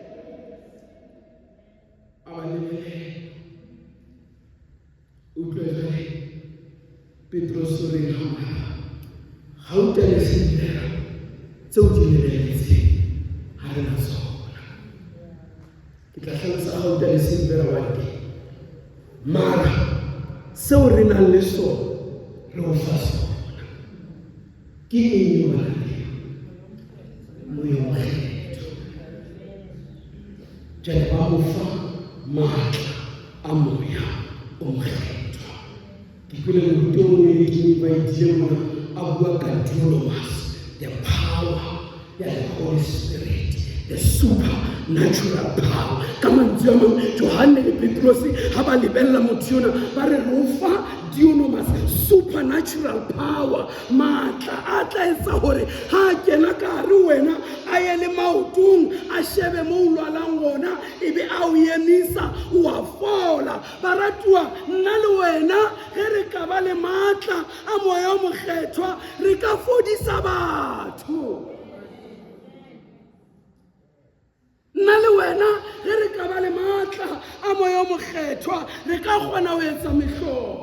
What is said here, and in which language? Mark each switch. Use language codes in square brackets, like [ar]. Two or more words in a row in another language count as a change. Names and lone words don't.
[st] utlwele Petrosi re ha o tele sendela tseo di lebeletseng ha re na tsona ke tla tlhalosa ha o tele sendela wa teng mara seo re nang le sona re o fa sona ke eng wena moya wa kgetho jale ba mo fa maatla a moya o mokgethwa ke kwele moruti o mongwe ke invitile mona a bua ka dunamis [en] the power [st] ya [en] the Holy Spirit the supernatural power [st] ka mantswe a mangwe Johanne le Petrosi ha ba lebella motho yona ba re re o fa dunamis supernatural power maatla a tla etsa gore ha kena ka hare wena a ye le maotong a shebe mo o lwalang gona ebe a o emisa o a fola baratuwa nna le wena ge re ka ba le maatla a moya o mokgethwa re ka fodisa batho nna le wena ge re ka ba le maatla moya o mokgethwa re ka kgona ho etsa mehlolo.